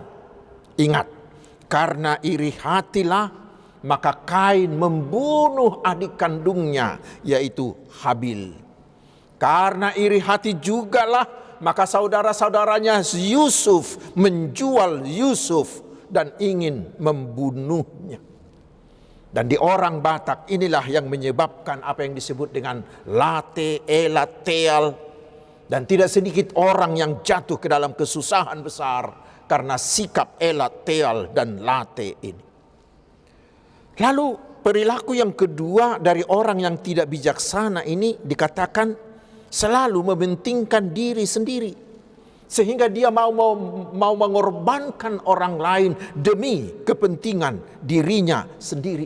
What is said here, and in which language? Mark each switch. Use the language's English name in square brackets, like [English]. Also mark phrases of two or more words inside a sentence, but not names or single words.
[Indonesian] Ingat, karena iri hatilah maka Kain membunuh adik kandungnya, yaitu Habil. Karena iri hati jugalah maka saudara-saudaranya Yusuf menjual Yusuf dan ingin membunuhnya. Dan di orang Batak inilah yang menyebabkan apa yang disebut dengan late, elat, teal. Dan tidak sedikit orang yang jatuh ke dalam kesusahan besar karena sikap elat, teal, dan late ini. Lalu perilaku yang kedua dari orang yang tidak bijaksana ini dikatakan selalu mementingkan diri sendiri, sehingga dia mau mengorbankan orang lain demi kepentingan dirinya sendiri.